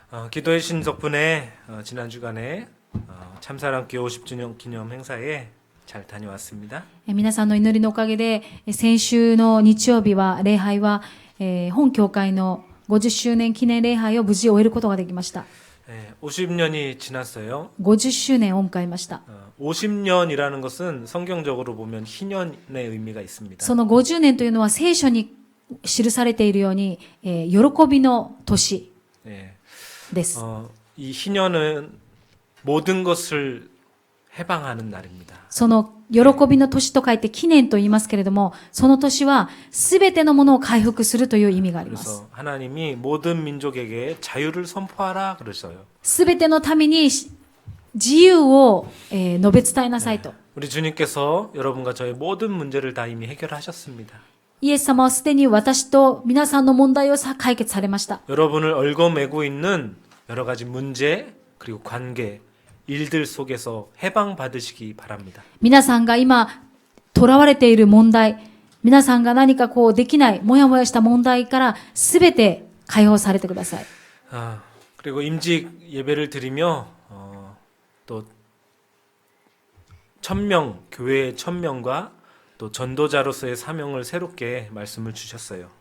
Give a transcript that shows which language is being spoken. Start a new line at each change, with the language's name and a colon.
Korean: 기도의 신 덕분에 지난 주간에 참사랑교회 50주년 기념 행사에 잘 다녀왔습니다.
Japanese: 皆さんの祈りのおかげで、先週の日曜日は、礼拝は、本教会の50周年記念礼拝を無事終えることができました。
Korean: 50년이 지났어요.
Japanese: 50周年を迎えました。
Korean: 50년이라는 것은 성경적으로 보면 희년의 의미가 있습니다.
Japanese: その50年というのは聖書に記されているように、喜びの年です。
Korean: 이 희년은 모든 것을 해방하는 날입니다.
Japanese: その喜びの年と書いて記念と言いますけれども、その年はすべてのものを回復するという意味があります。
Korean: 그래서 하나님이 모든 민족에게 자유를 선포하라 그러셔요.
Japanese: すべてのために自由を、述べ伝えなさいと。
Korean: 우리 주님께서 여러분과 저의 모든 문제를 다 이미 해결하셨습니다.
Japanese: イエス様はすでに私と皆さんの問題を解決されました。
Korean: 여러분을 얽어매고 있는 여러 가지 문제 그리고 관계 일들 속에서 해방받으시기 바랍니다.
Japanese: 皆さんが今囚われている問題、皆さんが何かできない、もやもやした問題からすべて解放されてください。
Korean: 그리고 임직 예배를 드리며 또 1000명, 교회의 1000명과 또 전도자로서의 사명을 새롭게 말씀을 주셨어요.